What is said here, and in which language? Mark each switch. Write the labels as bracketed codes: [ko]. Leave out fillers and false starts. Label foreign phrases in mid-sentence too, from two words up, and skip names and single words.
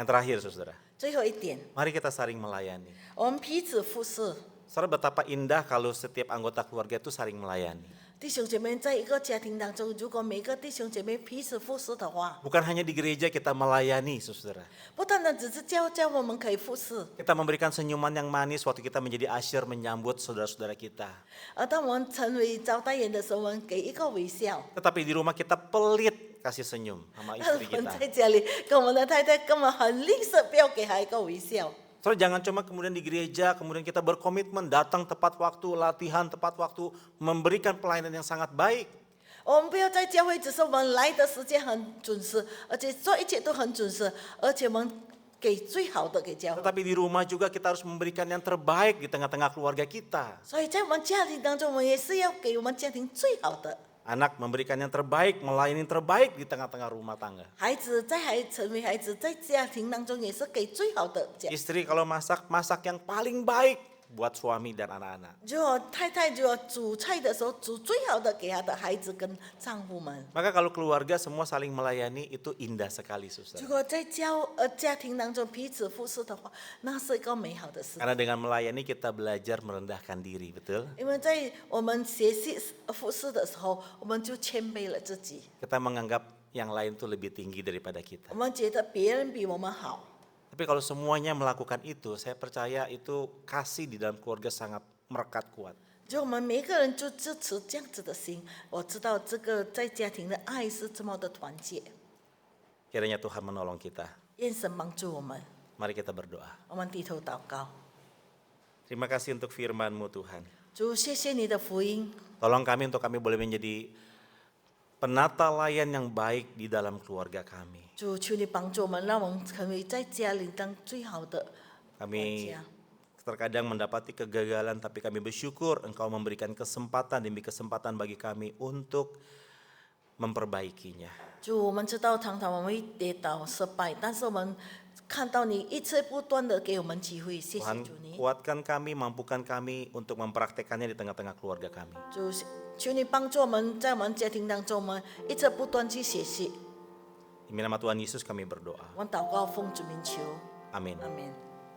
[id] Yang terakhir saudara, [zh] 最后一点， [id] mari kita saling melayani. [zh] 我们彼此服侍。 [id] Saudara, betapa indah kalau setiap anggota keluarga itu saling melayani. [zh] 弟兄姐妹，在一个家庭当中，如果每个弟兄姐妹彼此服侍的话， [id] Bukan hanya di gereja kita melayani saudara. [zh] 不单单只是教我们可以服侍， [id] Kita memberikan senyuman yang manis waktu kita menjadi asyir menyambut saudara-saudara kita. [zh] 当我们成为招待员的时候，我们给一个微笑。 [id] Tetapi di rumah kita pelit kasih senyum sama [zh] 但 [id] istri [zh] 我们 [id] kita. [zh] 在家里跟我们的太太根本很吝啬，不要给她一个微笑。 [id] Soalnya jangan cuma kemudian di gereja, kemudian kita berkomitmen datang tepat waktu, latihan tepat waktu, memberikan pelayanan yang sangat baik. [zh] 我们不要在教会，只是我们来的时间很准时，而且做一切都很准时，而且我们给最好的给教会。 [id] Tetapi di rumah juga kita harus memberikan yang terbaik di tengah-tengah keluarga kita. [zh] 所以在我们家庭当中，我们也是要给我们家庭最好的。 [id] Anak memberikan yang terbaik, melayani yang terbaik di tengah-tengah rumah tangga. [zh] 孩子成为孩子，在家庭当中也是给最好的家。 [id] Istri kalau masak yang paling baik buat suami dan anak-anak. [zh] 如果太太如果煮菜的时候，煮最好的给她的孩子跟丈夫们。 [id] Maka kalau keluarga semua saling melayani itu indah sekali, [zh] 如 [id] saudara. [zh] 果在家庭当中彼此服侍的话，那是一个美好的事。 [id] Karena dengan melayani kita belajar merendahkan diri, betul? [zh] 因为在我们学习服侍的时候，我们就谦卑了自己， [id] Kita menganggap yang lain tuh lebih tinggi daripada kita. [zh] 我们觉得别人比我们好。 [id] Tapi kalau semuanya melakukan itu, saya percaya itu kasih di dalam keluarga sangat merekat kuat. [zh] 就我们每一个人就支持这样子的心，我知道这个在家庭的爱是这么的团结。 [id] Kiranya Tuhan menolong kita. [zh] 愿神帮助我们， [id] Mari kita berdoa. [zh] 我们低头祷告。 [id] Terima kasih untuk firman-Mu Tuhan. [zh] 主，谢谢你的福音， [id] Tolong kami untuk kami boleh menjadi penata layan yang baik di dalam keluarga kami. [zh] 主，求你帮助我们，让我们成为在家里当最好的管 [id] Kami [zh] 家。 [id] terkadang mendapati kegagalan, tapi kami bersyukur Engkau memberikan kesempatan demi kesempatan bagi kami untuk memperbaikinya. [zh] 主，我们知道常常我们会跌倒失败，但是我们看到你一直不断的给我们机会，谢谢 [id] Tuhan [zh] 主你。 [id] kuatkan kami, mampukan kami untuk mempraktekannya di tengah-tengah keluarga kami. [zh] 主，求你帮助我们，在我们家庭当中，我们一直不断去学习。 [id] Demi nama Tuhan Yesus kami berdoa. [zh] 我们祷告奉主名求， [id] Amin. [zh] 阿门。